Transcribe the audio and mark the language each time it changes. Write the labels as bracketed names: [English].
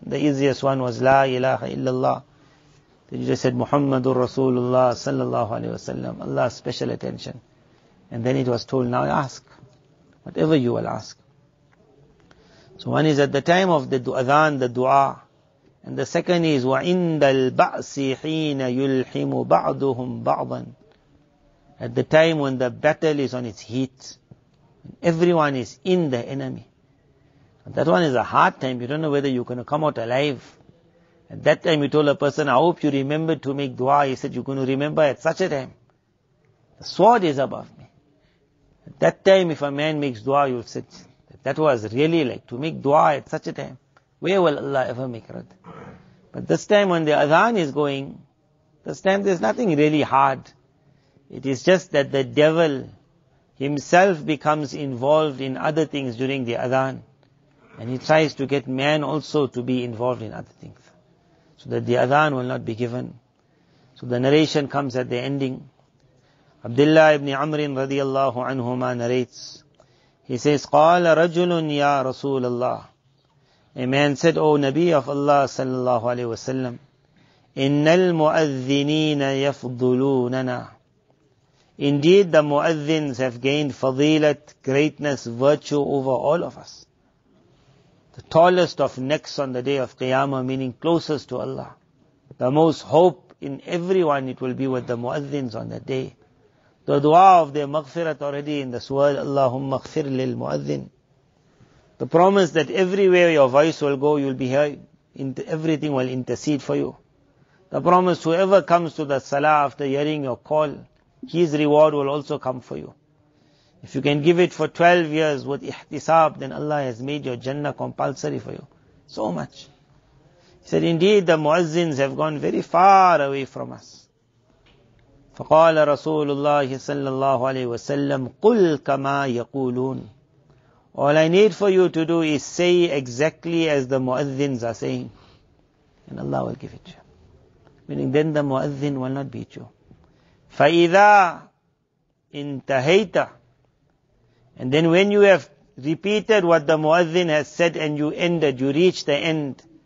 [English] The easiest one was La ilaha illallah. Then you just said Muhammadur Rasulullah sallallahu alayhi wasallam. Allah's special attention. And then it was told, now ask. Whatever you will ask. So one is at the time of the adhan, the dua. And the second is [Arabic] وَعِنْدَ الْبَعْسِ حِينَ يُلْحِمُ بَعْضُهُمْ بَعْضًا. [English] At the time when the battle is on its heat. Everyone is in the enemy. That one is a hard time. You don't know whether you're going to come out alive. At that time you told a person, I hope you remember to make dua. He said, you're going to remember at such a time. The sword is above me. At that time if a man makes dua, you'll say, that was really to make dua at such a time. Where will Allah ever make rad? But this time when the adhan is going, this time there's nothing really hard. It is just that the devil himself becomes involved in other things during the adhan. And he tries to get man also to be involved in other things. So that the adhan will not be given. So the narration comes at the ending. Abdullah ibn Amrin radiyallahu anhuma narrates. He says, [Arabic] قَالَ رَجُلٌ يَا رَسُولَ اللَّهِ. [English] A man said, O Nabi of Allah sallallahu alayhi wa sallam, [Arabic] إِنَّ الْمُؤَذِّنِينَ يَفْضُلُونَنَا. [English] Indeed, the muazzins have gained fadilat, greatness, virtue over all of us. The tallest of necks on the day of Qiyamah, meaning closest to Allah. The most hope in everyone, it will be with the muazzins on that day. The dua of their maghfirat already in this world, [Arabic] Allahumma ghfir lil muazzin. [English] The promise that everywhere your voice will go, you'll be heard. Everything will intercede for you. The promise, whoever comes to the salah after hearing your call, his reward will also come for you. If you can give it for 12 years with ihtisab, then Allah has made your Jannah compulsory for you. So much. He said, indeed, the muazzins have gone very far away from us. [Arabic] فقال رسول الله صلى الله عليه وسلم قل كما يقولون. [English] All I need for you to do is say exactly as the muazzins are saying. And Allah will give it to you. Meaning then the muazzin will not beat you. [Arabic] فَإِذَا انْتَهَيْتَ. [English] And then when you have repeated what the muazzin has said and you ended, you reach the end.